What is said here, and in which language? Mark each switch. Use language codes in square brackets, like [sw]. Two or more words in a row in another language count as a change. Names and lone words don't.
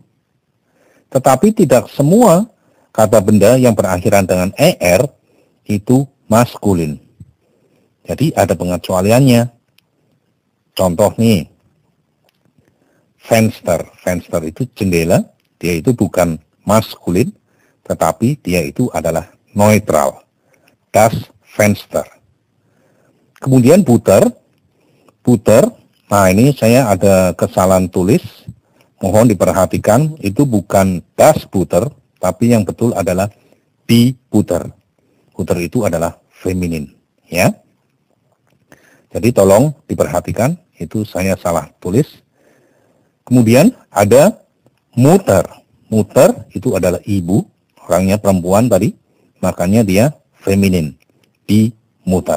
[id] Tetapi tidak semua kata benda yang berakhiran dengan er itu maskulin. Jadi ada pengecualiannya. Contoh nih, Fenster itu jendela, dia itu bukan maskulin, tetapi dia itu adalah neutral. [de] Das Fenster. [id] Kemudian Butter. Nah ini saya ada kesalahan tulis. Mohon diperhatikan, itu bukan [de] das Butter, [id] tapi yang betul adalah [de] die Butter. [id] Butter itu adalah feminin, ya. Jadi tolong diperhatikan, itu saya salah tulis. Kemudian ada Mutter. Mutter itu adalah ibu, orangnya perempuan tadi, makanya dia feminin, [de] die Mutter.